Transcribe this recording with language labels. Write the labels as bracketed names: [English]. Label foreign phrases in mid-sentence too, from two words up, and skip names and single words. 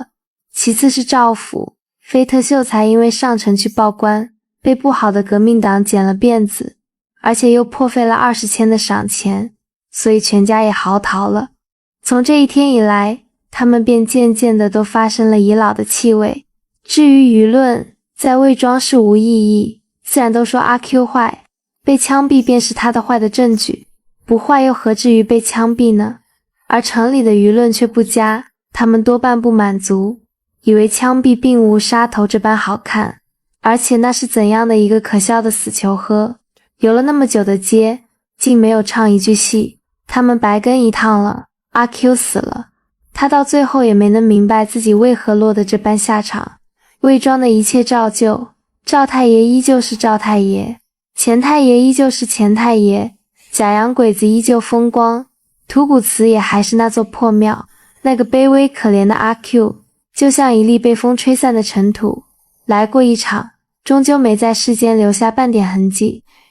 [Chinese] 其次是趙府，飛特秀才因為上城去報官，被不好的革命黨剪了辮子，而且又破費了20千的賞錢，所以全家也嚎啕了。從這一天以來，他們便漸漸的都發生了已老的氣味。至於輿論，在魏莊是無異議，自然都說阿 Q 壞，被槍斃便是他的壞的證據，不壞又何至於被槍斃呢？而城裡的輿論卻不佳，他們多半不滿足，以為槍斃並無殺頭這般好看，而且那是怎樣的一個可笑的死囚呵，遊了那麼久的街，竟沒有唱一句戲，他們白跟一趟了。阿 Q 死了，他到最後也沒能明白自己為何落得這般下場。魏莊的一切照舊，趙太爺依舊是趙太爺，錢太爺依舊是錢太爺，假洋鬼子依舊風光，土谷祠也還是那座破廟。那個卑微可憐的阿 Q， 就像一粒被風吹散的塵土，來過一場，終究沒在世間留下半點痕跡。